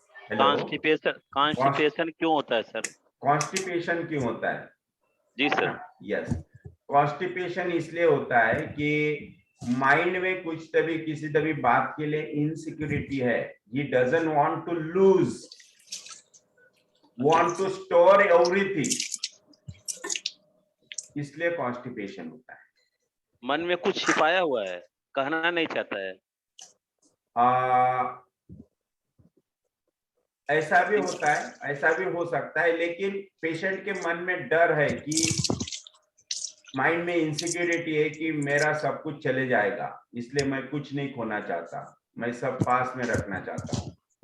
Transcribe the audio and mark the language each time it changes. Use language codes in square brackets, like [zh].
[en] Hello. [hi] Constipation क्यों होता है सर? Constipation क्यों होता है? जी सर। [en] Yes. [hi] Constipation इसलिए होता है कि माइंड में कुछ तभी किसी तभी बात के लिए इनसिक्योरिटी है। [en] He doesn't want to lose. Want to store everything. [hi] इसलिए कॉन्स्टिपेशन होता है। मन में कुछ छिपाया हुआ है, कहना नहीं चाहता है। ऐसा भी होता है, ऐसा भी हो सकता है, लेकिन पेशेंट के मन में डर है कि माइंड में इनसिक्योरिटी है कि मेरा सब कुछ चले जाएगा, इसलिए मैं कुछ नहीं खोना चाहता, मैं सब पास में रखना चाहता हूँ।